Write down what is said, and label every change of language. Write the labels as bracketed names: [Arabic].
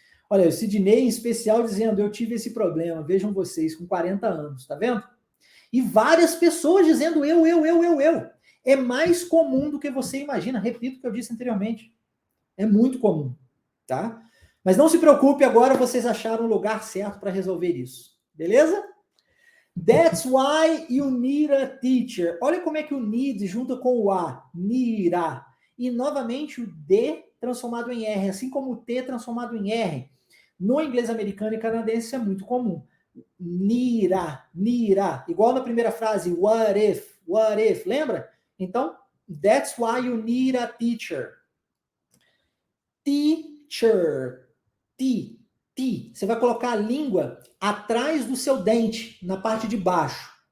[Portuguese] Olha, o Sidney em especial dizendo, eu tive esse problema, vejam vocês, com 40 anos, tá vendo? E várias pessoas dizendo eu. É mais comum do que você imagina, repito o que eu disse anteriormente. É muito comum, tá? Mas não se preocupe, agora vocês acharam o lugar certo para resolver isso. Beleza? [English] That's why you need a teacher. [Portuguese] Olha como é que o need junta com o a, nira. E novamente o D transformado em R, assim como o T transformado em R. No inglês americano e canadense isso é muito comum. Nira. Igual na primeira frase, [English] what if, [Portuguese] lembra? [English] Então, that's why you need a teacher. Teacher. [Portuguese] Você vai colocar a língua atrás do seu dente, na parte de baixo.